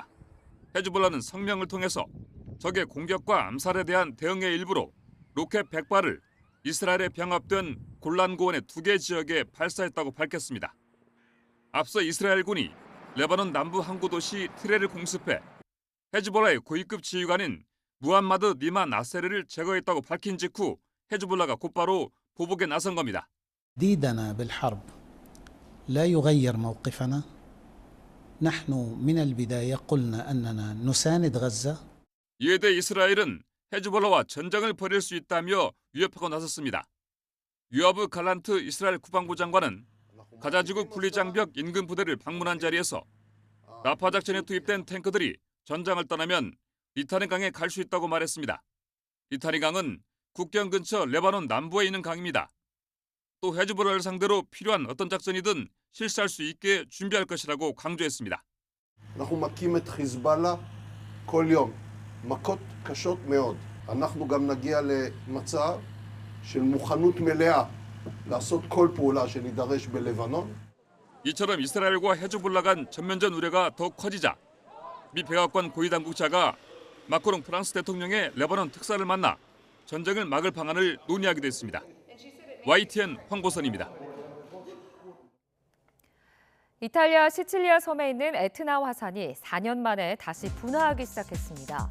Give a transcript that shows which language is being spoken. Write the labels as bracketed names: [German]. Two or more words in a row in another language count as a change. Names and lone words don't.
[Korean] 헤즈볼라는 성명을 통해서 적의 공격과 암살에 대한 대응의 일부로 로켓 100발을 이스라엘에 병합된 골란 고원의 2개 지역에 발사했다고 밝혔습니다. 앞서 이스라엘군이 레바논 남부 항구 도시 티레를 공습해 헤즈볼라의 고위급 지휘관인 무함마드 니마 나세르를 제거했다고 밝힌 직후 헤즈볼라가 곧바로 보복에 나선 겁니다. [Arabic] تهديدنا بالحرب لا يغير موقفنا. نحن من البداية قلنا أننا نساند غزة. [Korean] 이에 대해 이스라엘은 헤즈볼라와 전쟁을 벌일 수 있다며 위협하고 나섰습니다. 유아브 갈란트 이스라엘 국방부 장관은 가자지구 분리장벽 인근 부대를 방문한 자리에서 라파 작전에 투입된 탱크들이 전장을 떠나면 리타니 강에 갈 수 있다고 말했습니다. 리타니 강은 국경 근처 레바논 남부에 있는 강입니다. 또 헤즈볼라를 상대로 필요한 어떤 작전이든 실시할 수 있게 준비할 것이라고 강조했습니다. [Hebrew] אנחנו מכים את חיזבאללה כל יום, מכות קשות מאוד. אנחנו גם נגיע למצב של מוכנות מלאה לעשות כל פעולה שנידרש בלבנון. [Korean] 이처럼 이스라엘과 헤즈볼라 간 전면전 우려가 더 커지자 미 백악관 고위 당국자가 마크롱 프랑스 대통령의 레바논 특사를 만나 전쟁을 막을 방안을 논의하기도 했습니다. YTN 황보선입니다. 이탈리아 시칠리아 섬에 있는 에트나 화산이 4년 만에 다시 분화하기 시작했습니다.